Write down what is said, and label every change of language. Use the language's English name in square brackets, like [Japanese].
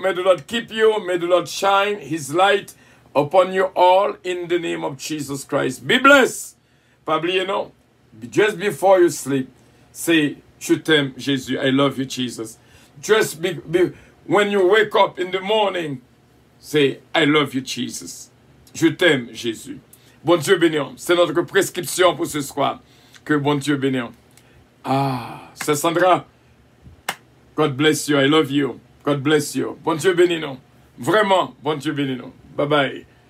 [English] May the Lord keep you. May the Lord shine His light upon you all in the name of Jesus Christ. Be blessed. [French] Pas oublier, non? [English] Just before you sleep, say, [French] je t'aime, Jésus. [English] I love you, Jesus. Just when you wake up in the morning, say, I love you, Jesus. [French] Je t'aime, Jésus. Bon Dieu bénisse. C'est notre prescription pour ce soir. Que bon Dieu bénisse. Ah, c'est Sandra. [English] God bless you. I love you. God bless you. [French] Bon Dieu bénisse nous. [English] Vraiment, bon Dieu bénisse nous. Bye bye.